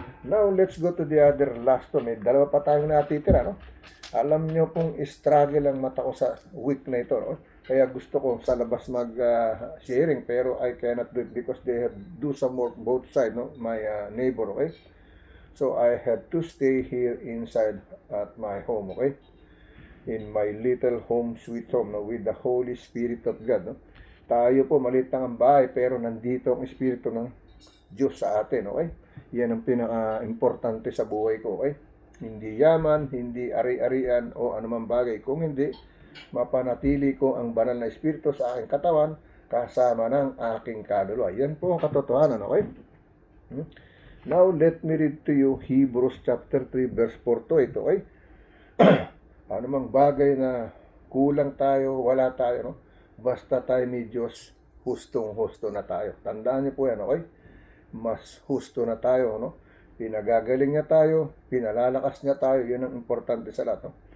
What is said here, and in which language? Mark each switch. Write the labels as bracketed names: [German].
[English] Now, let's go to the other last one. [Filipino] May dalawa pa tayong natitira, no? Alam nyo kung struggle ang mata ko sa week na ito, no? Kaya gusto ko sa labas mag-sharing, pero [English] I cannot do it because they have do some work both side, no? My neighbor, okay? So, I have to stay here inside at my home, okay? In my little home, sweet home, no? With the Holy Spirit of God, no? [Filipino] Tayo po, maliit lang ang bahay, pero nandito ang Espiritu ng Diyos sa atin, okay? Yan ang pinaka-importante sa buhay ko, okay? Hindi yaman, hindi ari-arian o anumang bagay. Kung hindi, mapanatili ko ang banal na Espiritu sa aking katawan kasama ng aking kaluluwa. Yan po ang katotohanan, okay? [English] Now, let me read to you Hebrews chapter 3, verse 4 to 8, okay? [Filipino] Anumang bagay na kulang tayo, wala tayo, no? Basta tayo may Diyos, hustong-husto na tayo. Tandaan niyo po yan, okay? Mas husto na tayo, no? Pinagagaling niya tayo, pinalalakas niya tayo, yun ang importante sa lahat, no?